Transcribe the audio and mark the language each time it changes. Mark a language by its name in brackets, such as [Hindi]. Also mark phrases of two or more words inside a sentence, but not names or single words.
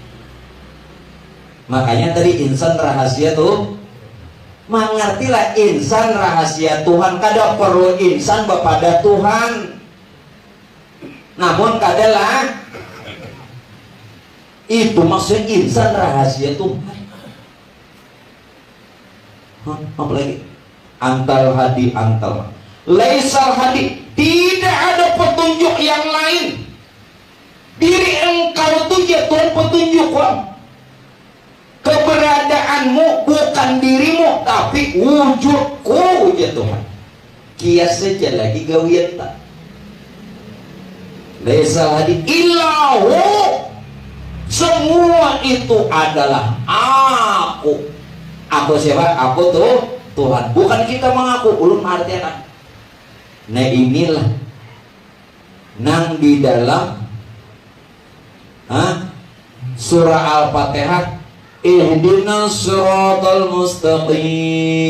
[Banjar] Makanya tadi insan rahasia tuh, mengertilah insan rahasia Tuhan. Kada perlu insan kepada Tuhan, namun kadalah itu maksud insan rahasia Tuhan. [Indonesian] Apa lagi? [Arabic] أنت الهادي أنت ليس الهادي, [Indonesian] tidak ada petunjuk yang lain. Diri engkau tuh ya Tuhan petunjuk kok. Keberadaanmu bukan dirimu, tapi wujudku ya Tuhan. [Banjar] Kias saja lagi gawian tak. [Arabic] ليس الهادي إلا هو, [Indonesian] semua itu adalah aku. Aku siapa? Aku tuh Tuhan. Bukan kita mengaku. [Banjar] Ulun artinya. Nah inilah nang di dalam surah Al-Fatihah, [Arabic] اهدنا الصراط المستقيم.